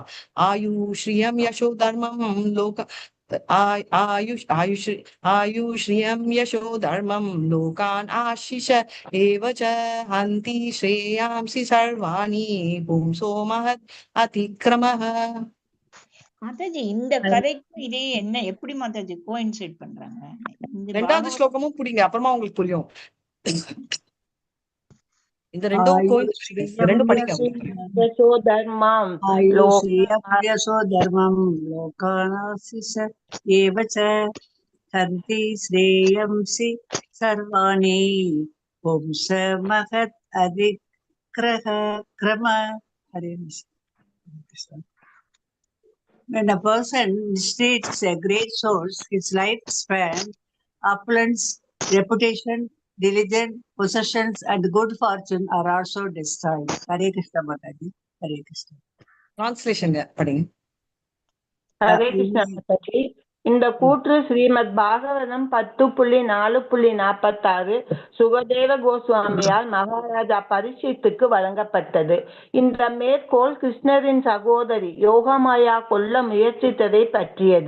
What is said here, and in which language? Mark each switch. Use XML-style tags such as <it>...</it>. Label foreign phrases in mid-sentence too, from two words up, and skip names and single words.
<sa>आयुश्रियं यशो धर्मं लोक आयुश्रियं यशो धर्मं लोकान् आशिष एव च हन्ति श्रेयांसि सर्वाणि पुंसो महत् अतिक्रमः.</sa> <ta>மாதாஜி இந்த கதைக்கும் இதே என்ன எப்படி மாதாஜி கோயின்சைட் பண்றாங்க? இந்த 2வது ஸ்லோகமும் புரியுங்க, அப்புறமா உங்களுக்கு புரியும். இந்த ரெண்டும் படிக்க</ta> <sa>यशो धर्मं आयुष्यसो धर्मं लोकानाशिष एव च हन्ति श्रेयंसि सर्वाणि पुंसमहत् अधिक्रम.</sa> <en>Hare Krishna. When a person mistreats a great source, his lifespan, opulence, reputation, diligence, possessions, and good fortune are also destroyed. Hare Krishna Mataji. Hare Krishna.</en> <ta>டிரான்ஸ்லேஷன் படிங்க. ஹரே கிருஷ்ணா மாதாஜி. இந்த கூற்று ஸ்ரீமத் பாகவதம் 10.4.46 சுகதேவ கோஸ்வாமியால் மகாராஜா பரீட்சித்துக்கு வழங்கப்பட்டது. இந்த மேற்கோள் கிருஷ்ணரின் சகோதரி யோகமாயா கொல்ல முயற்சித்ததை பற்றியது.</ta>